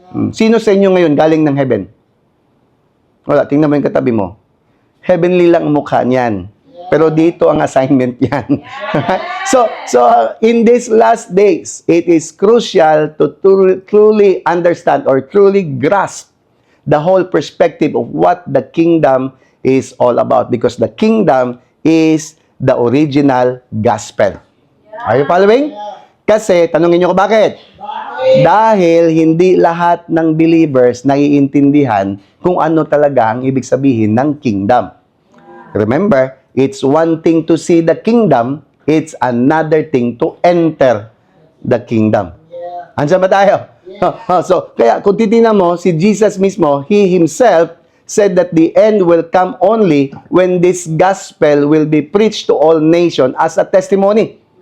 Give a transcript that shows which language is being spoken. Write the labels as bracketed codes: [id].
[tl] Sino sa inyo ngayon galing ng heaven? Wala, tingnan mo yung katabi mo. Heavenly lang ang mukha niyan. Pero dito ang assignment yan. [en] So in these last days, it is crucial to truly understand or truly grasp the whole perspective of what the kingdom is all about. Because the kingdom is the original gospel. Are you following? [tl] Kasi, tanungin nyo ko bakit? Dahil hindi lahat ng believers naiintindihan kung ano talaga ang ibig sabihin ng kingdom. [en] Remember, it's one thing to see the kingdom, it's another thing to enter the kingdom. [tl] Andiyan ba tayo? So, kaya kung titingnan mo, si Jesus mismo, [en] He Himself said that the end will come only when this gospel will be preached to all nations as a testimony.